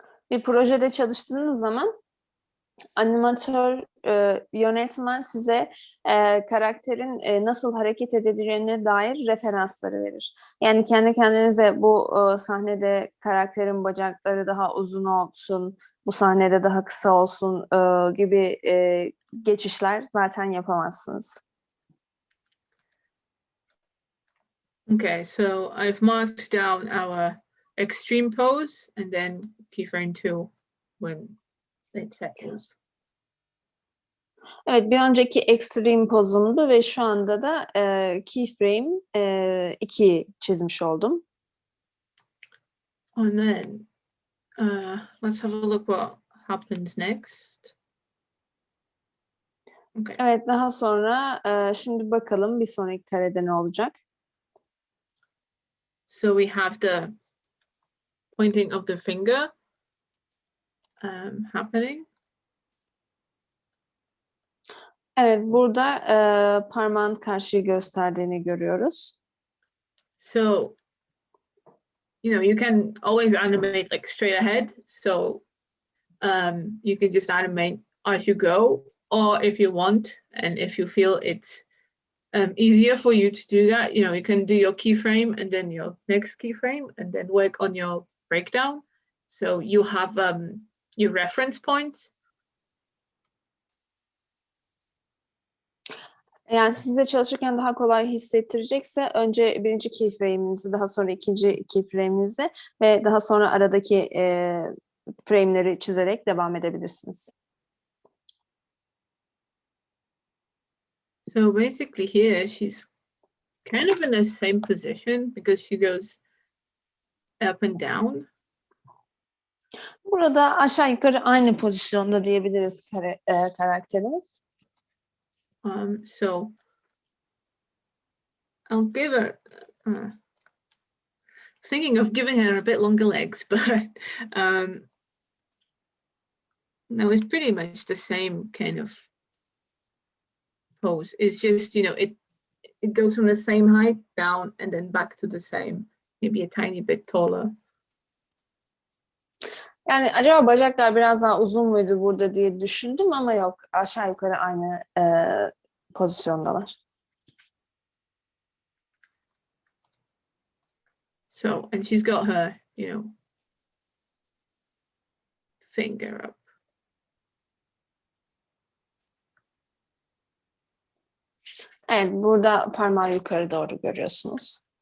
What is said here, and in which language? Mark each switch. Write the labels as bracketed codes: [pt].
[tr] bir projede çalıştığınız zaman animatör, yönetmen size karakterin nasıl hareket edeceğine dair referansları verir. Yani kendi kendinize bu sahnede karakterin bacakları daha uzun olsun, bu sahnede daha kısa olsun gibi geçişler zaten yapamazsınız. [en] Okay, so I've marked down our extreme pose and then keyframe 2 when it settles. [tr] Evet, bir önceki extreme pozumdu ve şu anda da keyframe 2 çizmiş oldum. [en] And then let's have a look what happens next. Okay. [tr] Evet, daha sonra şimdi bakalım bir sonraki karede ne olacak? [en] So we have the pointing of the finger happening. [tr] Evet, burada parmağın karşıyı gösterdiğini görüyoruz. [en] So, you can always animate like straight ahead. So you can just animate as you go, or if you want, and if you feel it's easier for you to do that, you can do your keyframe and then your next keyframe and then work on your breakdown. So you have your reference points. [tr] Yani size çalışırken daha kolay hissettirecekse önce birinci keyframe'inizi, daha sonra ikinci keyframe'inizi ve daha sonra aradaki frame'leri çizerek devam edebilirsiniz. [en] So basically here she's kind of in the same position because she goes up and down. [tr] Burada aşağı yukarı aynı pozisyonda diyebiliriz karakterimiz. [en] So I'll give her thinking of giving her a bit longer legs, but no, it's pretty much the same kind of pose. It's just, it goes from the same height down and then back to the same, maybe a tiny bit taller. [tr] Yani acaba bacaklar biraz daha uzun muydu burada diye düşündüm ama yok, aşağı yukarı aynı pozisyondalar. [en] So, and she's got her, finger up. [tr] Evet, burada parmağı yukarı doğru görüyorsunuz.